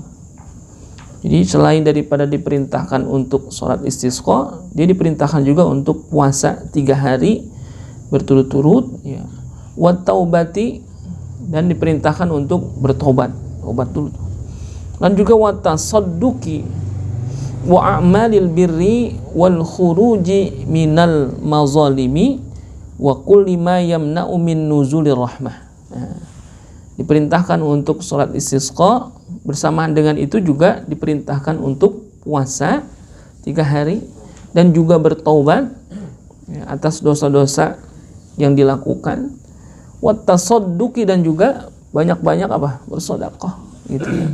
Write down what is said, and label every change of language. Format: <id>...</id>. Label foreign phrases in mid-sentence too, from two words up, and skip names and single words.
<id>Jadi selain daripada diperintahkan untuk sholat istisqa, dia diperintahkan juga untuk puasa 3 hari berturut-turut ya.</id> <ar>وَتَوْبَةِ,</ar> <id>dan diperintahkan untuk bertobat, obat dulu. Dan juga</id> <ar>وَتَصَدُّقِ وَأَعْمَالِ الْبِرِّ وَالْخُرُوجِ مِنَ الْمَظَالِمِ وَكُلِّ مَا يَمْنَعُ مِنْ نُزُولِ الرَّحْمَةِ.</ar> <id>Diperintahkan untuk sholat istisqa, bersamaan dengan itu juga diperintahkan untuk puasa 3 hari dan juga bertaubat ya, atas dosa-dosa yang dilakukan.</id> <ar>وَتَصَدُّقِ,</ar> <id>dan juga banyak-banyak bersedekah gitu ya.</id>